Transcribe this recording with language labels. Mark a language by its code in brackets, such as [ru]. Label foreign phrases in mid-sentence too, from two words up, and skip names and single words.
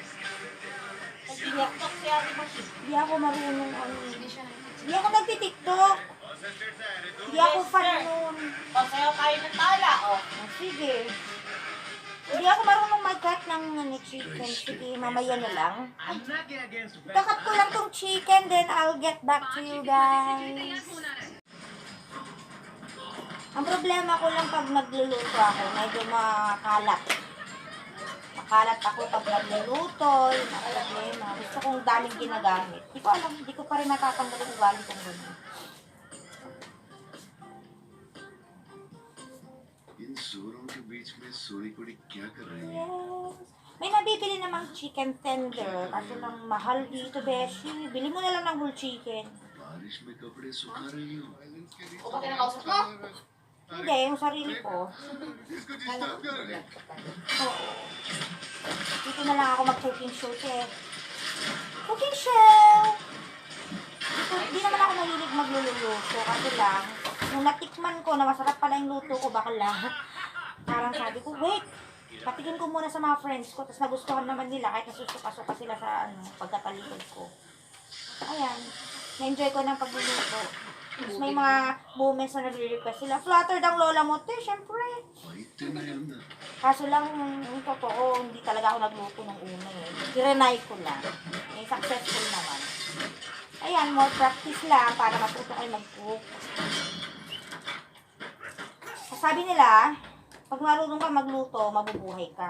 [tl] Hindi ako marunong Hindi siya Hindi ako nagtitiktok. Hindi ako fan nun. Pasayaw tayo ng tala, oh. Sige. Hindi ako marunong mag-cut ng chicken. Sige, mamaya na lang. Kakat ko lang tong chicken, [en] then I'll get back to you guys. [tl] Ang problema ko lang pag nagluluto ako, medyo makalat. Makalat ako pag nagluluto, yung mga problema. Gusto kong daming ginagamit. Hindi ko alam, hindi ko pa rin natatanggal yung ugali kong gano'n. [hi] इन जोरों के बीच में [pa] ਸੋਹਣੀ ਕੁੜੀ [hi] क्या कर रही है [tl] Yes. May nabibili namang [en] chicken tender. [tl] Kaso lang mahal dito, Beshi. Bili mo na lang ng [en] whole chicken. [hi] बारिश में कपड़े सुखा रही हो [tl] O, pati nakausap mo? Hindi, yung sarili ko. Oo. Dito na lang ako mag- [en] cooking show, [tl] eh. [en] Cooking show! [tl] Dito, hindi naman ako mahilig magluluto. Kasi lang, nung natikman ko na masarap pala yung luto ko, bakla. Parang sabi ko, wait, patikin ko muna sa mga friends ko. Tapos nagustuhan naman nila kahit nasusuka-suka sila sa pagkatalikod ko. Ayan, na-enjoy ko ng pagluluto. Tapos may mga moments na nagre-request sila. Flattered ang lola mo, te, syempre. [hi] इतने अंदर [tl] Kaso lang, yung totoo, hindi talaga ako nagluto ng una eh. Tirenay ko lang. Eh, successful naman. Ayan, [en] more practice [tl] lang para matuto kayo mag-cook. Sabi nila, pag marunong ka magluto, mabubuhay ka.